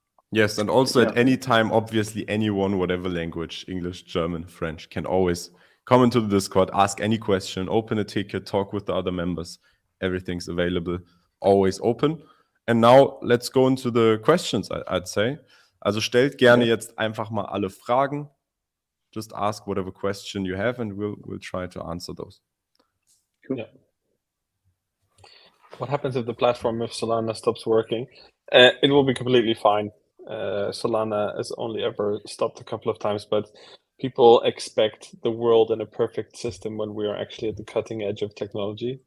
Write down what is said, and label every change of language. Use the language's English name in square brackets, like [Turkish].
[English] Yes, and also at any time, obviously anyone, whatever language, English, German, French, can always come into the Discord, ask any question, open a ticket, talk with the other members. Everything's available, always open. And now let's go into the questions, I'd say. [German] Also stellt gerne jetzt einfach mal alle Fragen. [English] Just ask whatever question you have and we'll try to answer those. Cool. Yeah. What happens if the platform, if Solana stops working? It will be completely fine. Solana has only ever stopped a couple of times, but people expect the world in a perfect system when we are actually at the cutting edge of technology.